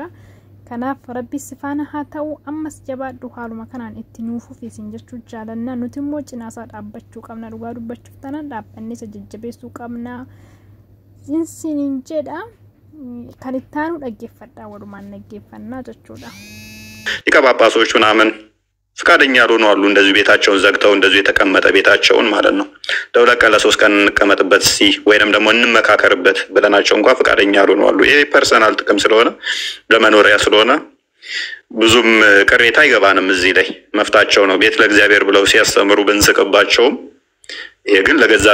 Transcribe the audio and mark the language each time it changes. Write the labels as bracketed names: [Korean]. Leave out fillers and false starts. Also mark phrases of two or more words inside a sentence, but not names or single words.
[Oromo] Kanaaf rabbi sifaana haa ta'u ammas jabaadhu haaluma kanaan itti nuufuuf isin jechuu jaalanna. Nuti immoo cinaasaa dhaabbachuu qabna dhugaa dubbachuuf taanaan dhaabbanni isa jajjabeessuu qabna isiniin jedha. Kan ittaanu dhaggeeffadhaa walumaan dhaggeeffannaa jechuudha. [Amharic] ሊቀጳጳሶች ምናምን ፍቃደኛ ያልሆኑ አሉ። እንደዚህ ቤታቸውን ዘግተው እንደዚህ የተቀመጠ ቤታቸውን ማለት ነው ለሁለት ቀን ለሶስት ቀን እንቀመጥበት ወይንም ደግሞ እንመካከርበት ብለናቸው እንኳን ፍቃደኛ ያልሆኑ አሉ። ይሄ ፐርሰናል ጥቅም ስለሆነ ለመኖሪያ ስለሆነ ብዙም ቅሬታ አይገባንም። እዚህ ላይ መፍታቸው ነው። ቤት ለእግዚአብሔር ብለው ሲያስተምሩ ብንስቅባቸውም ይሄ ግን ለገዛ